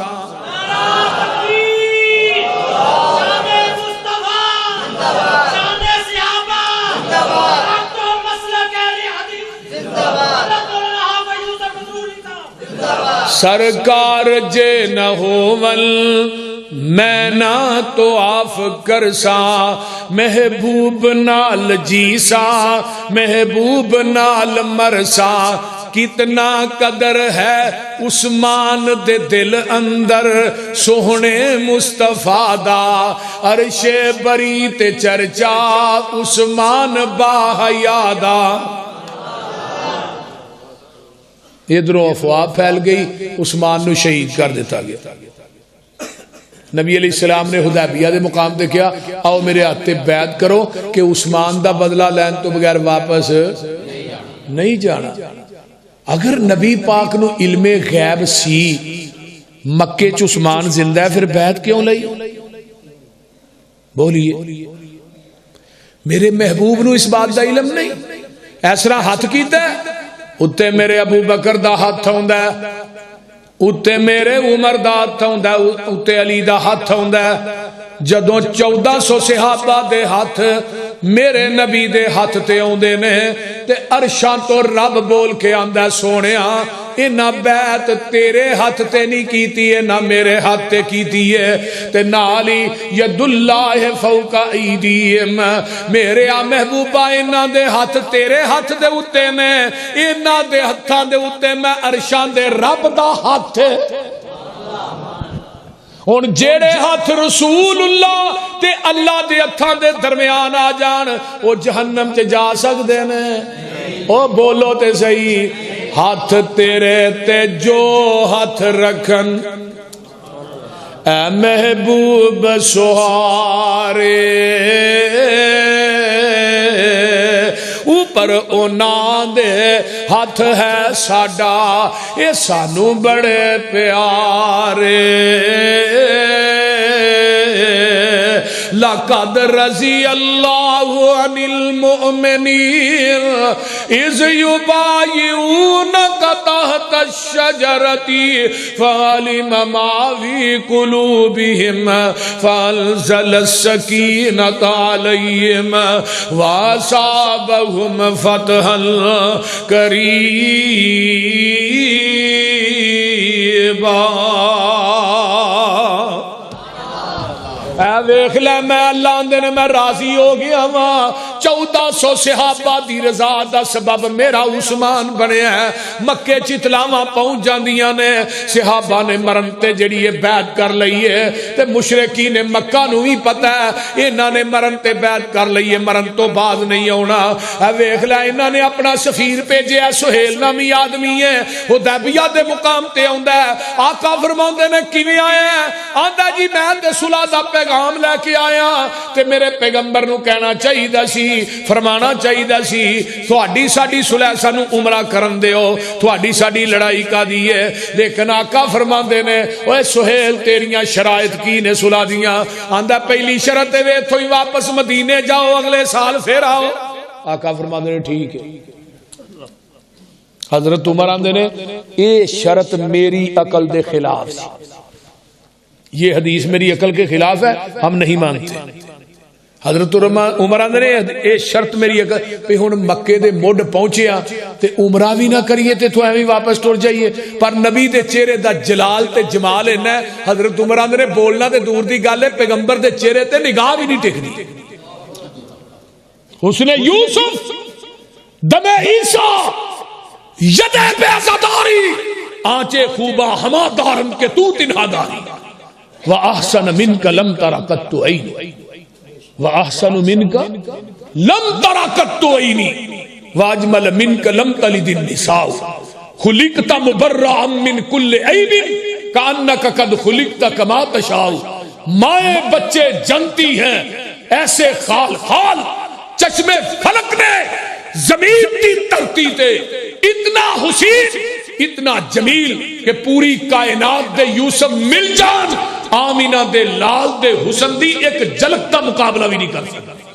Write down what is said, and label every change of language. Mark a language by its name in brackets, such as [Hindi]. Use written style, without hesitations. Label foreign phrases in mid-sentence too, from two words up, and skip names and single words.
[Punjabi] سرکار جے نہ ہوون میں نہ طواف کرسا, محبوب نال جیسا محبوب نال مرسا. کتنا قدر ہے عثمان دے دل اندر سوہنے مصطفیٰ دا, عرش بری تے چرچا عثمان با حیا دا. ادھروں افواہ پھیل گئی, عثمان نو شہید کر دیتا گیا. نبی علیہ السلام نے حدیبیہ دے مقام تے کیا آؤ میرے ہاتھے بیعت کرو کہ عثمان دا بدلہ لین تو بغیر واپس نہیں جانا. اگر نبی پاک نو علم غیب سی مکے چ عثمان زندہ ہے پھر بیعت کیوں لئی؟ بولیے میرے محبوب نو اس بات دا علم نہیں, اس طرح ہاتھ کیتا ہے اتے میرے ابو بکر دا ہاتھ ہوندا ہے, اتے میرے عمر دا ہاتھ ہوندا ہے, اتے علی دا ہاتھ ہوندا ہے. جدوں 1400 صحابہ دے ہاتھ میرے نبی دے ہاتھ تے اوندے نے تے عرشاں تو رب بول کے آندا سونیا انہاں بیعت تیرے ہاتھ تے نہیں کیتی ہے نہ میرے ہاتھ تے کیتی ہے. تے نال ہی [Arabic] ید اللہ فوق ایدیہم, [Punjabi] میرے آ محبوبہ انہاں دے ہاتھ تیرے ہاتھ دے اوتے نے, انہاں دے ہتھاں دے اوتے میں عرشاں دے رب دا ہاتھ. ہن جیڑے ہاتھ رسول اللہ تے اللہ دے ہتھاں دے درمیان آ جان او جہنم چ جا سکدے نے؟ او بولو تے صحیح. ہاتھ تیرے تے جو ہاتھ رکھن اے محبوب سہارے, اوپر اونا دے ہاتھ ہے ساڈا اے سانو بڑے پیارے. [Arabic] لقد رضی اللہ عن المؤمنین اذ یبایعونک تحت الشجرۃ فعلم ما فی قلوبہم فانزل السکینۃ علیہم واصابہم فتحا قریبا. [Punjabi] اے ویکھ لے میں اللہ دے نے میں راضی ہو گیا وا, 1400 صحابہ دی رضا دا سبب میرا عثمان بنیا ہے. مکے چتلاواں پہنچ جاندیاں نے, صحابہ نے مرن تے جڑی بیعت کر لئی ہے تے مشرکین مکہ نو بھی پتہ ہے انہاں نے مرن تے بیعت کر لئی ہے, مرن تو بعد نہیں آنا. ویکھ لے انہاں نے اپنا سفیر بھیجیا, سہیل نامی آدمی ہے, حدیبیہ دے مقام تے آندا ہے. آقا فرماندے نے کیویں آیا ہے؟ آندا جی میں تے صلح دا پیغام لے کے آیا تے میرے پیغمبر نو کہنا چاہیے سی, فرمانا چاہیے سی تہاڈی ساڈی صلح سانو عمرہ کرن دیو, تہاڈی ساڈی لڑائی کا دی ہے. لیکن آقا فرماندے نے اوے سہیل تیریاں شرائط کی نے صلح دیاں؟ آندا پہلی شرط ہے ایتھوں ہی واپس مدینے جاؤ, اگلے سال پھر آؤ. آقا فرماندے نے ٹھیک ہے. حضرت عمر آندے نے یہ شرط میری عقل دے خلاف سی, [Urdu] یہ حدیث میری عقل کے خلاف ہے, ہم نہیں مانتے. [Punjabi] حضرت عمر آندے نے یہ شرط میری عقل پہ ہن مکے دے مڈ پہنچیا تے عمرہ بھی نہ کریے تے تو ایویں واپس ٹر جائیے. پر نبی دے چہرے دا جلال تے جمال ہے. حضرت عمر آندے نے بولنا تے دور دی گل ہے, پیغمبر دے چہرے تے نگاہ بھی نہیں ٹکدی. [Persian] حسن یوسف دم عیسیٰ ید بے عزاداری آنچے خوبا ہما دارم کے تو تنہا داری [Arabic] وَأَحْسَنَ مِنْكَ لَمْ تَرَ قَطُّ عَيْنِي وَأَحْسَنُ مِنْكَ لَمْ تَرَ قَطُّ عَيْنِي وَأَجْمَلَ مِنْكَ لَمْ تَلِدِ النِّسَاءُ خُلِقْتَ مُبَرَّعًا مِنْ كُلِّ عَيْبٍ كَأَنَّكَ قَدْ خُلِقْتَ كَمَا تَشَاءُ. [Urdu] مائیں بچے جنتی ہیں ایسے خال خال, [Punjabi] چشمے فلک نے زمین کی دھرتی تے اتنا حسین اتنا جمیل کہ پوری کائنات دے یوسف مل جان آمینہ دے لال دے حسن دی ایک جھلک دا مقابلہ بھی نہیں کر سکتا.